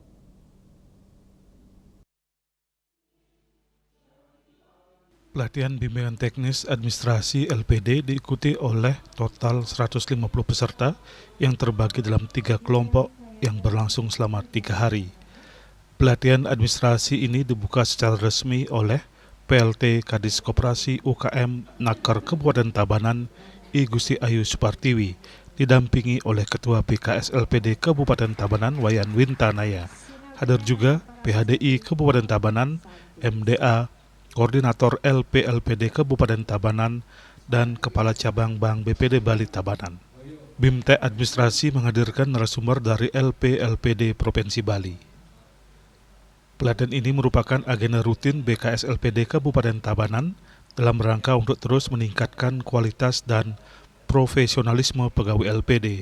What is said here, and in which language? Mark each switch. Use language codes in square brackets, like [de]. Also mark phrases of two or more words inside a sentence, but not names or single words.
[id] Pelatihan bimbingan teknis administrasi LPD diikuti oleh total 150 peserta yang terbagi dalam 3 kelompok yang berlangsung selama 3 hari. Pelatihan administrasi ini dibuka secara resmi oleh PLT Kadis Koperasi UKM Naker Kabupaten Tabanan I Gusti Ayu Supartiwi, didampingi oleh Ketua BKS LPD Kabupaten Tabanan Wayan Wintanaya. Hadir juga PHDI Kabupaten Tabanan, MDA, Koordinator LPLPD Kabupaten Tabanan, dan Kepala Cabang Bank BPD Bali Tabanan. BIMTEK Administrasi menghadirkan narasumber dari LPLPD Provinsi Bali. Pelatihan ini merupakan agenda rutin BKS LPD Kabupaten Tabanan dalam rangka untuk terus meningkatkan kualitas dan profesionalisme pegawai LPD.